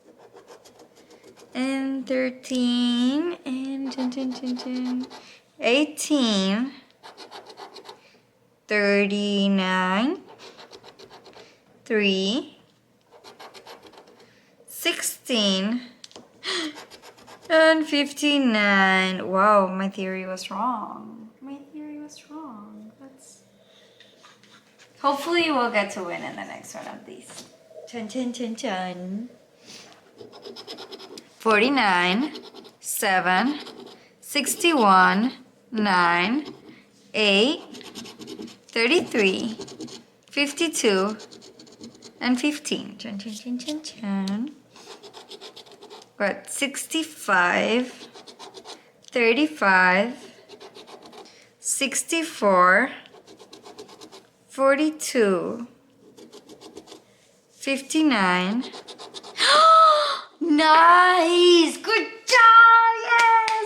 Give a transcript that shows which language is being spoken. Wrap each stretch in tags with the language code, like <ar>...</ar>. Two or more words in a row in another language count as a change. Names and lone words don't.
<en>and 13, and 18, 39, 3, 16, and 59. Wow, my theory was wrong. My theory was wrong. Hopefully we'll get to win in the next one of these. Chun chun chun chun. 49, 7, 61, 9, 8, 33, 52, and 15. Chun chun chun chun chun. Got 65, 35, 64, 42, 59. Nice! Good job! Yes!</en>